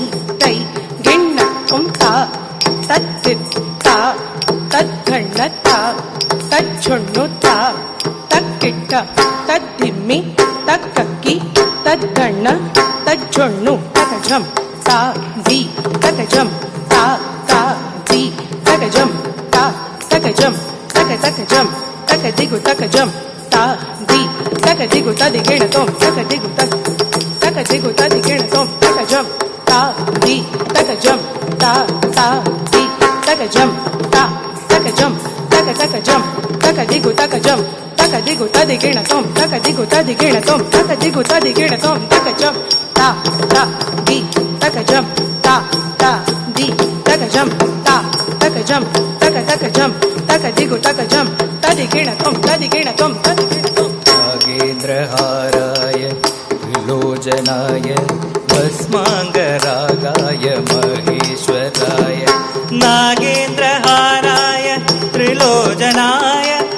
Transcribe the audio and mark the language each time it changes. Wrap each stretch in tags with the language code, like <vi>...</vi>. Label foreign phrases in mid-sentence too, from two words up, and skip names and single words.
<sa>ಕೈ ಗಿಣ್ಣ ತೊಂ ತಾ ತಜ್ಜಿತ್ತ ತಜ್ಜಣ್ಣ ತಾ ತಜ್ಜಣ್ಣು ತಾ ತಕ್ಕಿಟ್ಟ ತದ್ದಿಮ್ಮಿ ತಕ್ಕಕ್ಕಿ ತಜ್ಜಣ್ಣ ತಜ್ಜೊಣ್ಣು ತಕಜಂ ತಾ ದಿ ತಕಜಂ ತಾ ತಾ ದಿ ತಕಜಂ ತಾ ತಕಜಂ ತಕಜಂ ತಕದಿಗು ತಕಜಂ ತಾ ದಿ ತಕದಿಗು ತದಿಗಿಣ ತೊಂ ತಕದಿಗು ತದಿಗಿಣ ತೊಂ ತಕಜಂ ತಾ ದಿ ತಕಜಂ ತಾ ತಾ ದಿ taka jam ta taka jam taka taka jam taka digu taka jam taka digu tadigina tom taka digu tadigina tom taka digu tadigina tom taka jam ta di taka jam ta di taka jam ta taka jam taka jam taka digu taka jam tadigina tom tadigina tom tadigina tom नागेन्द्रहाराय त्रिलोचनाय भस्माङ्गरागाय महेश्वराय नागेन्द्रहाराय त्रिलोचनाय</sa>